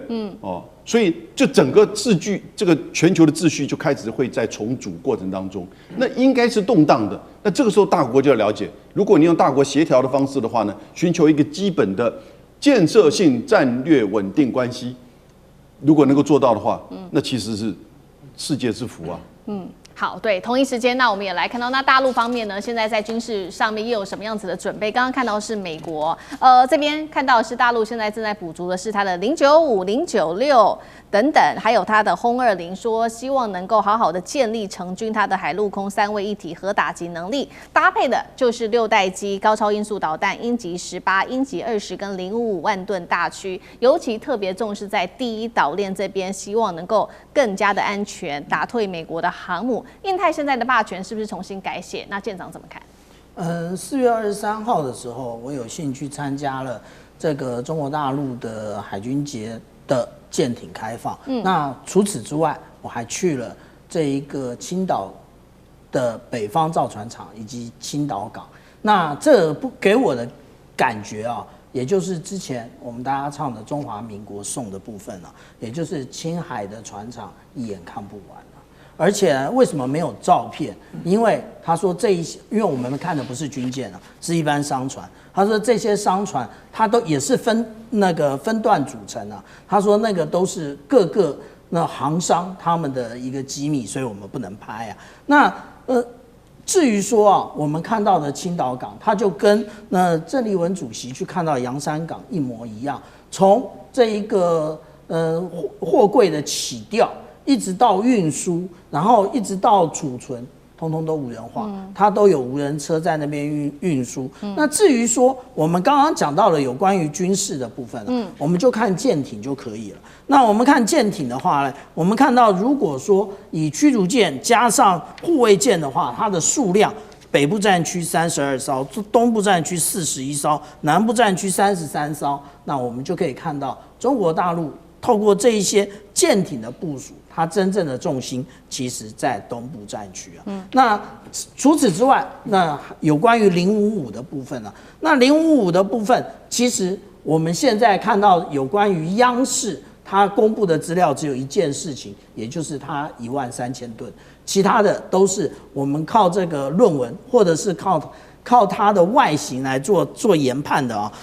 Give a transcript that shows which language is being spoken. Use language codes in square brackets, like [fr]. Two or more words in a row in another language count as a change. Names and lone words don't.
[zh] 所以就整個這個全球的秩序就開始會在重組過程當中，那應該是動盪的。那這個時候大國就要了解，如果你用大國協調的方式的話呢，尋求一個基本的建設性戰略穩定關係，如果能夠做到的話，那其實是世界之福啊。好，对，同一時間，那我們也來看到，那大陸方面呢，現在在軍事上面又有什麼樣子的準備？剛剛看到的是美國，這邊看到的是大陸現在正在補足的是它的095、096等等，還有它的轟-20，說希望能夠好好的建立成軍它的海陸空三位一體核打擊能力，搭配的就是6 代機高超音速導彈鷹擊18、鷹擊20跟055萬噸大驅，尤其特別重視在第一島鏈這邊，希望能夠更加的安全，打退美國的航母。印太現在的霸權是不是重新改寫？那艦長怎麼看？4月23號的時候，我有幸去參加了這個中國大陸的海軍節的艦艇開放。那除此之外，我還去了這一個青島的北方造船廠以及青島港。那這不給我的感覺啊，也就是之前我們大家唱的中華民國頌的部分啊，也就是青海的船廠一眼看不完。而且為什麼沒有照片？因為他說這一些，因為我們看的不是軍艦啊，是一般商船。他說這些商船，它都也是分段組成啊。他說那個都是各個那航商他們的一個機密，所以我們不能拍啊。那至於說啊，我們看到的青島港，它就跟那鄭麗文主席去看到洋山港一模一樣，從這一個貨櫃的起吊，一直到運輸，然後一直到儲存，通通都無人化，它都有無人車在那邊運輸。那至於說我們剛剛講到了有關於軍事的部分，我們就看艦艇就可以了。那我們看艦艇的話呢，我們看到如果說以驅逐艦加上護衛艦的話，它的數量，北部戰區32艘，東部戰區41艘，南部戰區33艘，那我們就可以看到中國大陸透過這一些艦艇的部署，它真正的重心其實在東部戰區啊。那除此之外，那有關於055的部分啊，那055的部分，其實我們現在看到有關於央視它公布的資料，只有一件事情，也就是它13000噸，其他的都是我們靠這個論文或者是靠它的外形來做研判的啊。